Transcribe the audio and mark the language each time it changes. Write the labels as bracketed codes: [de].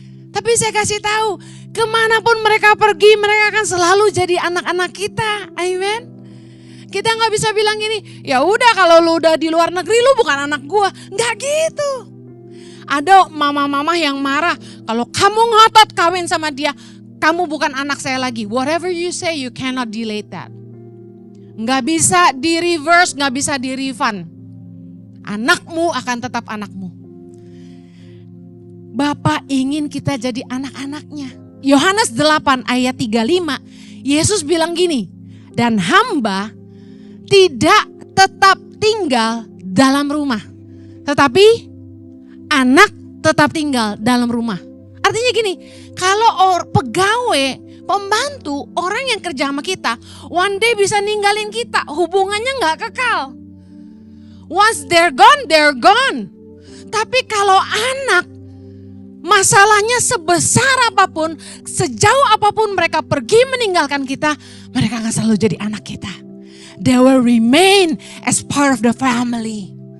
[id] Tapi saya kasih tahu, kemanapun mereka pergi, mereka akan selalu jadi anak-anak kita. Amen. Kita gak bisa bilang gini, ya udah kalau lu udah di luar negeri lu bukan anak gua. Gak gitu. Ada mama-mama yang marah, kalau kamu ngotot kawin sama dia, kamu bukan anak saya lagi. [en] Whatever you say, you cannot delay that. [id] Nggak bisa di reverse, nggak bisa di refund. Anakmu akan tetap anakmu. Bapak ingin kita jadi anak-anaknya. Yohanes 8 ayat 35, Yesus bilang gini, dan hamba tidak tetap tinggal dalam rumah, tetapi anak tetap tinggal dalam rumah. Artinya gini, kalau pegawai, pembantu, orang yang kerja sama kita, [en] one day [id] bisa ninggalin kita, hubungannya gak kekal. [en] Once they're gone, they're gone. [id] Tapi kalau anak, Masalahnya sebesar apapun, sejauh apapun mereka pergi meninggalkan kita, mereka akan selalu jadi anak kita. [en] They will remain as part of the family.